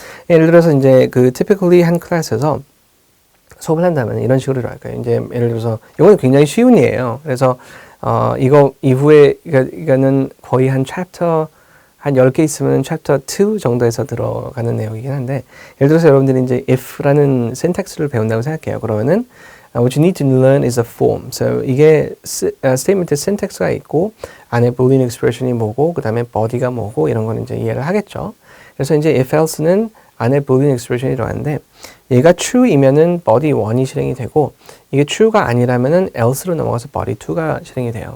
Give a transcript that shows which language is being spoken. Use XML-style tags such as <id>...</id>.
<ko>예를 들어서 이제 그 typically 한 클래스에서 수업을 한다면 이런 식으로 들어갈 거예요. 이제 예를 들어서 이거는 굉장히 쉬운 예예요. 그래서 이거 이후에 이거는 거의 한 챕터 한 10개 있으면 챕터 2 정도에서 들어가는 내용이긴 한데, 예를 들어서 여러분들이 이제 if라는 syntax를 배운다고 생각해요. 그러면은</ko> <en>what you need to learn is a form.</en> <ko>So 이게 statement의 syntax가 있고 안에 boolean expression이 뭐고 그다음에 body가 뭐고 이런 거는 이제 이해를 하겠죠. 그래서 이제 if else는 안에 boolean expression이 들어가는데, 얘가 true이면은 body 1이 실행이 되고, 이게 true가 아니라면은 else로 넘어가서 body 2가 실행이 돼요.</ko>